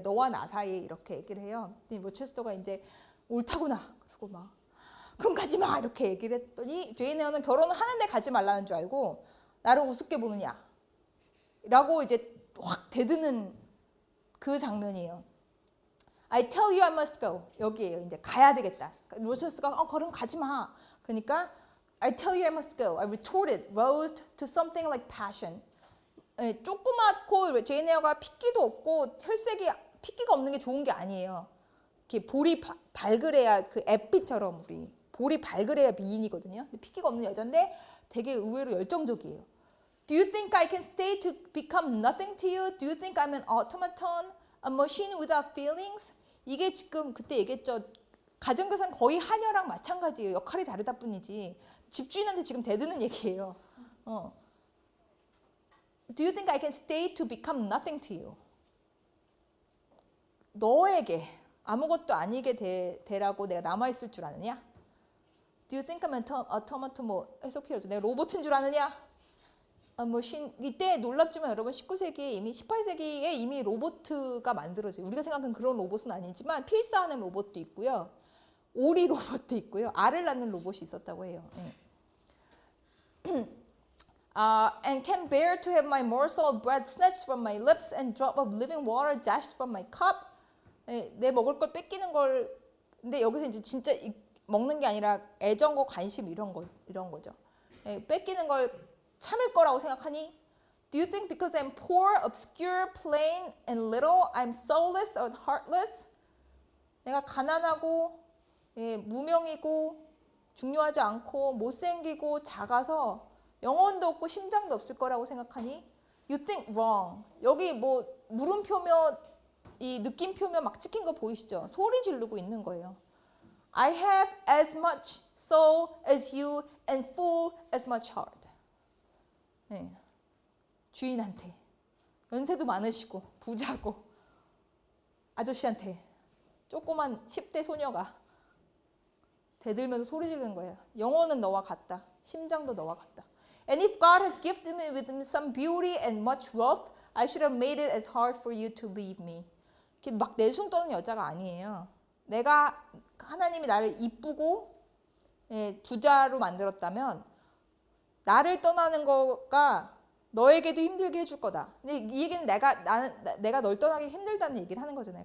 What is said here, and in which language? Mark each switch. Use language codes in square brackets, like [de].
[ko] 너와 나 사이에 이렇게 얘기를 해요. 그랬더니 로체스터가 이제 옳다구나 그러고 막 그럼 가지 마 이렇게 얘기를 했더니 제인 에어는 결혼을 하는데 가지 말라는 줄 알고 나를 우습게 보느냐 라고 이제 확 대드는 그 장면이에요. [en] I tell you I must go. [ko] 여기에요. 이제 가야 되겠다. 로체스터가 그럼 가지 마. [en] 그러니까 I tell you I must go. I retorted, roused to something like passion. [ko] 조그맣고 제인 에어가 핏기도 없고 혈색이 핏기가 없는 게 좋은 게 아니에요. 이렇게 볼이 발그레야 그 햇빛처럼 우리 볼이 발그레야 미인이거든요. 근데 핏기가 없는 여잔데 되게 의외로 열정적이에요. [en] Do you think I can stay to become nothing to you? Do you think I'm an automaton, a machine without feelings? [ko] 이게 지금 그때 얘기했죠. 가정교사는 거의 하녀랑 마찬가지예요. 역할이 다르다 뿐이지. 집주인한테 지금 대드는 얘기예요. [en] Do you think I can stay to become nothing to you? [ko] 너에게 아무것도 아니게 되라고 내가 남아있을 줄 아느냐? [en] Do you think I'm an automaton? [ko] 뭐 해석해야죠. 내가 로봇인 줄 아느냐? 이때 놀랍지만 여러분 19세기에 이미 18세기에 이미 로봇가 만들어져요. 우리가 생각하는 그런 로봇은 아니지만 필사하는 로봇도 있고요. 오리 로봇도 있고요. 알을 낳는 로봇이 있었다고 해요. [en] And can bear to have my morsel of bread snatched from my lips and drop of living water dashed from my cup. [ko] 내 먹을 걸 뺏기는 걸 근데 여기서 이제 진짜 먹는 게 아니라 애정과 관심 이런 거죠. 뺏기는 걸 참을 거라고 생각하니? [en] Do you think because I'm poor, obscure, plain, and little, I'm soulless or heartless? [ko] 내가 가난하고 무명이고 중요하지 않고 못생기고 작아서 영혼도 없고 심장도 없을 거라고 생각하니? [en] You think wrong. [ko] 여기 뭐 물음표며 이 느낌표며 막 찍힌 거 보이시죠? 소리 지르고 있는 거예요. [en] I have as much soul as you and full as much heart. [ko] 주인한테 연세도 많으시고 부자고 아저씨한테 조그만 10대 소녀가 대들면서 소리 지르는 거예요. 영혼은 너와 같다. 심장도 너와 같다. [en] And if God has gifted me with some beauty and much wealth, I should have made it as hard for you to leave me. [ko] 막 내숭 떠는 여자가 아니에요. 하나님이 나를 이쁘고 부자로 만들었다면 나를 떠나는 거가 너에게도 힘들게 해줄 거다. 근데 이 얘기는 내가 널 떠나기 힘들다는 얘기를 하는 거잖아요.